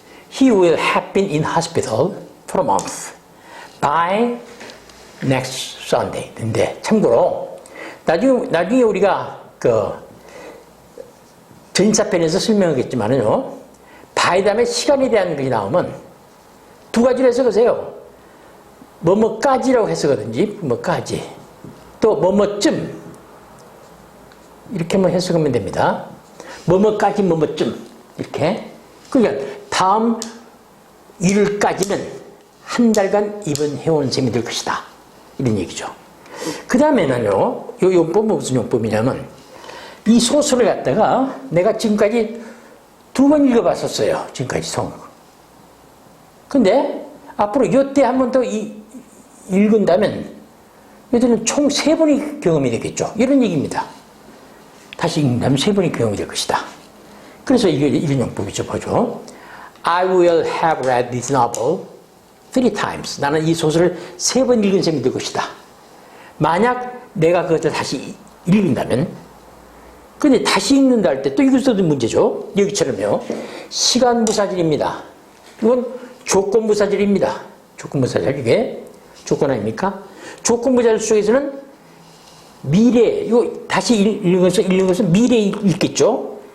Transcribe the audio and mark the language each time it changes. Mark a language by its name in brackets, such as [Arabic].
[English] He will have been in hospital for a month by next Sunday. [Korean] 근데 참고로 나중에 우리가 그 전사편에서 설명하겠지만은요. by 다음에 시간에 대한 것이 나오면 두 가지로 해석하세요. 뭐뭐까지라고 해석하든지 뭐까지 또 뭐뭐쯤 이렇게만 해석하면 됩니다. 뭐뭐까지 뭐뭐쯤 이렇게. 그러니까 다음 일까지는 한 달간 입원해온 셈이 될 것이다. 이런 얘기죠. 그 다음에는요, 요 용법은 무슨 용법이냐면, 이 소설을 갖다가 내가 지금까지 2번 읽어봤었어요. 지금까지 송. 근데 앞으로 요때 한 번 더 읽은다면, 얘들은 총 3번이 경험이 되겠죠. 이런 얘기입니다. 다시 읽는다면 3번이 경험이 될 것이다. 그래서 이게 이런 용법이죠. 보죠. [English] I will have read this novel 3 times. [Korean] 나는 이 소설을 3번 읽은 셈이 될 것이다. 만약 내가 그것을 다시 읽는다면, 근데 다시 읽는다 할 때 또 이것도 문제죠. 여기처럼요. 시간부사절입니다. 이건 조건부사절입니다. 조건부사절, 이게 조건 아닙니까? 조건부사절 속에서는 미래, 이거 다시 읽는 것은 미래에 읽겠죠.